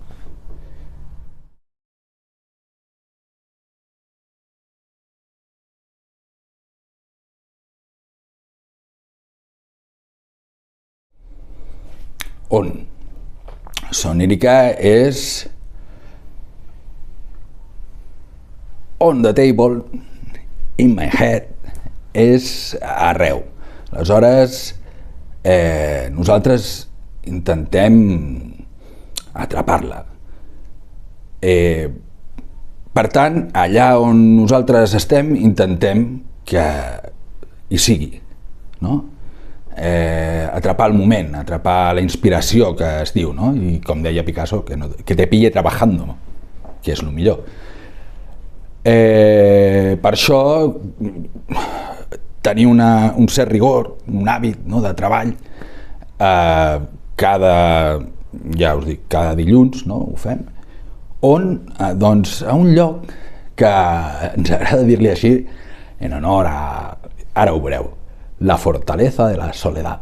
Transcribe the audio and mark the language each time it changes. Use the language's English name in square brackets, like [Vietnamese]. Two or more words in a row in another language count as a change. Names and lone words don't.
[Catalan] On? [English] Sonírica és on the table, in my head, [Catalan] és arreu. Aleshores, nosaltres intentem atrapar-la. Per tant, allà on nosaltres estem, intentem que hi sigui, no? Atrapar el moment, atrapar la inspiració que es diu, no? I com deia Picasso, [Spanish] que te pille trabajando, [Catalan] que és el millor. Per això tenir un cert rigor, un hàbit, no?, de treball, ja us dic, cada dilluns, no?, ho fem, on, doncs, a un lloc que ens agrada dir-li així, en honor a, ara ho veureu, la fortaleza de la soledad.